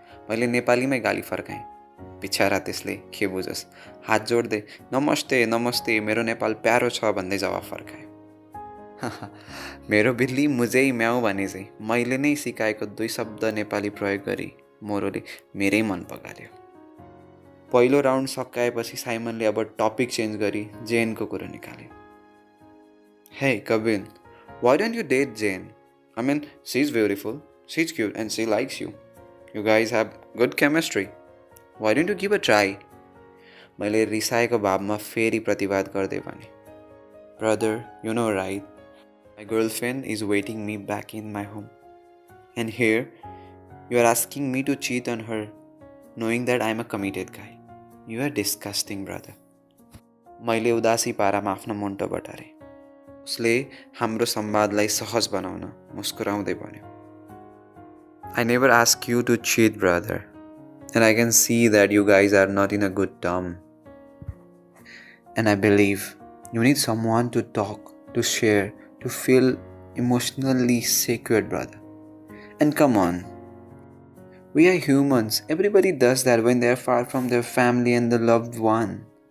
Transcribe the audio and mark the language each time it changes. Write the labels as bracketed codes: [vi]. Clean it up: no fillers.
[ne] मैले नेपालीमै गाली फर्काएँ। बिचारा त्यसले के बुझोस्, हात जोड्दै नमस्ते नमस्ते, मेरो नेपाल प्यारो छ भन्दै जवाफ फर्कायो। मेरो बिल्ली मुझै म्याउ भने चाहिँ मैले नै सिकाएको 2 शब्द नेपाली प्रयोग गरी मोरोले मेरै मन पगाल्यो। पहिलो राउन्ड सकाएपछि साइमनले अब टपिक चेन्ज गरी जेनको कुरा निकाल्यो। [en] Hey Kabin, why don't you date Jane? I mean, she's beautiful, she's cute and she likes you. You guys have good chemistry. Why don't you give a try? [ne] मैले रिसाएको भावमा फेरि प्रतिवाद गर्दै भने, [en] Brother, you know right? My girlfriend is waiting me back in my home. And here, you are asking me to cheat on her, knowing that I am a committed guy. You are disgusting, brother. [ne] मैले उदासी पारामा आफ्नो मुन्टो बटारेँ। उसले हाम्रो संवादलाई सहज बनाउन मुस्कुराउँदै भन्यो, [en] I never asked you to cheat, brother. And I can see that you guys are not in a good term. And I believe you need someone to talk, to share, to feel emotionally secured, brother. And come on. We are humans. Everybody does that when they are far from their family and the loved one.